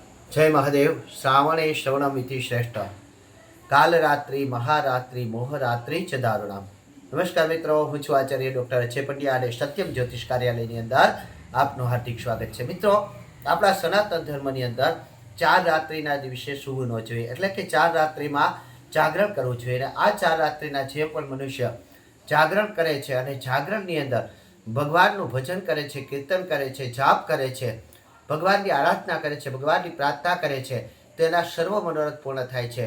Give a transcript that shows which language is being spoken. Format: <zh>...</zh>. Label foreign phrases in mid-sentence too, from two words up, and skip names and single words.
<sa>जय महादेव। श्रावणे श्रवणमिति श्रेष्ठ, काल रात्रि महारात्रि मोहरात्रि च दारुणाम।</sa> <gu>નમસ્કાર મિત્રો, હું છું આચાર્ય ડૉક્ટર અજય પંડ્યા અને સત્યમ જ્યોતિષ કાર્યાલયની અંદર આપનું હાર્દિક સ્વાગત છે। મિત્રો, આપણા સનાતન ધર્મની અંદર 4 રાત્રિના દિવસે સૂવું ન જોઈએ, એટલે કે 4 રાત્રિમાં જાગરણ કરવું જોઈએ। અને આ 4 રાત્રિના જે પણ મનુષ્ય જાગરણ કરે છે અને જાગરણની અંદર ભગવાનનું ભજન કરે છે, કીર્તન કરે છે, જાપ કરે છે, ભગવાનની આરાધના કરે છે, ભગવાનની પ્રાર્થના કરે છે, તેના સર્વ મનોરથ પૂર્ણ થાય છે।</gu>